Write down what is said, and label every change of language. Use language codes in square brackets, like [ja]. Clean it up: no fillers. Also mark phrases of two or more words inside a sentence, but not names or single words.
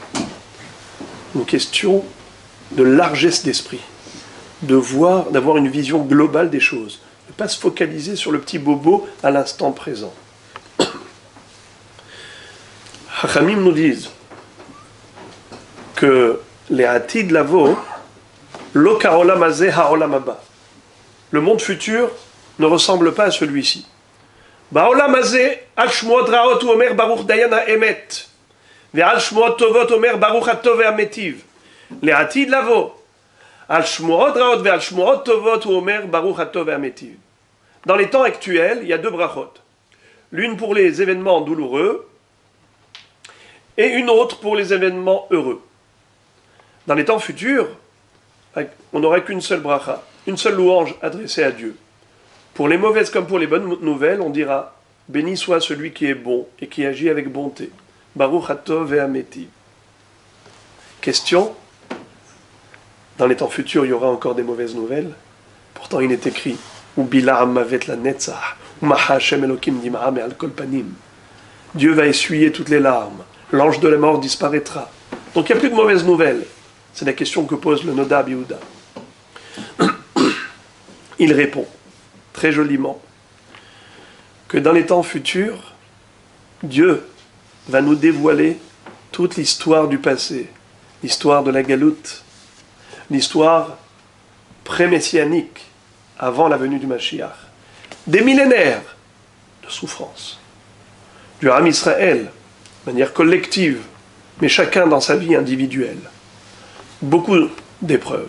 [fr] Une question de largesse d'esprit, d'avoir une vision globale des choses, ne pas se focaliser sur le petit bobo à l'instant présent. [he] Chachamim [fr] nous disent que les [he] עתיד לבוא, לא כעולם הזה העולם הבא. [fr] Le monde futur ne ressemble pas à celui-ci. [he] בעולם הזה, על שמועות רעות הוא אומר ברוך דיין האמת, ועל שמועות טובות אומר ברוך הטוב והמטיב. לעתיד לבוא, על שמועות רעות ועל שמועות טובות הוא אומר ברוך הטוב והמטיב. [fr] Dans les temps actuels, il y a deux brachot. L'une pour les événements douloureux et une autre pour les événements heureux. Dans les temps futurs, on n'aura qu'une seule bracha, une seule louange adressée à Dieu. Pour les mauvaises comme pour les bonnes nouvelles, on dira « Béni soit celui qui est bon et qui agit avec bonté. [he] ברוך הטוב והמטיב » Question. [fr] Dans les temps futurs, il y aura encore des mauvaises nouvelles. Pourtant, il est écrit « [he] ובלע מות לנצח ומחה השם אלהים דמעה מעל כל פנים » [fr] Dieu va essuyer toutes les larmes. L'ange de la mort disparaîtra. Donc il n'y a plus de mauvaises nouvelles. C'est la question que pose le Nodab Yehuda. Il répond très joliment que dans les temps futurs, Dieu va nous dévoiler toute l'histoire du passé, l'histoire de la galoute, l'histoire pré-messianique, avant la venue du Mashiach, des millénaires de souffrance, du [he] עם ישראל, [fr] de manière collective, mais chacun dans sa vie individuelle, beaucoup d'épreuves.